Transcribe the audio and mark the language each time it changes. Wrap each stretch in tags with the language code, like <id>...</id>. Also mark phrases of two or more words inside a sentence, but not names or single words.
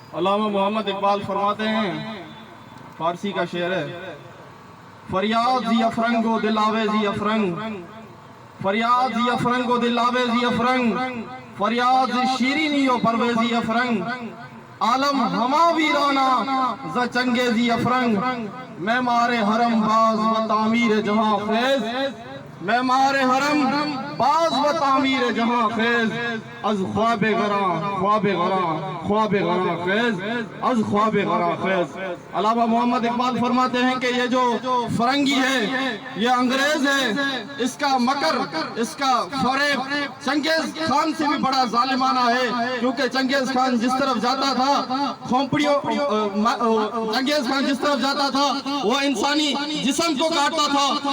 <ur>علامہ محمد اقبال فرماتے ہیں، فارسی کا شعر ہے،</ur> <fa>فریاد زی افرنگ و دل آویزی افرنگ، فریاد زی افرنگ و دل آویزی افرنگ، فریاد زی شیرینی و پرویزی افرنگ، عالم ہما ویرانا ز چنگیزی افرنگ، معمار حرم باز و تعمیر جہاں خیز، معمار حرم باز و تعمیر جہاں خیز، از خواب غراں خواب غراں خواب غراں خیز، از خواب غراں خیز۔</fa> <ur>علامہ محمد اقبال فرماتے ہیں کہ یہ جو فرنگی ہے، یہ انگریز ہے، اس کا مکر، اس کا فریب چنگیز خان سے بھی بڑا ظالمانہ ہے، کیونکہ چنگیز خان جس طرف جاتا تھا کھوپڑیوں، چنگیز خان جس طرف جاتا تھا وہ انسانی جسم کو کاٹتا تھا۔</ur>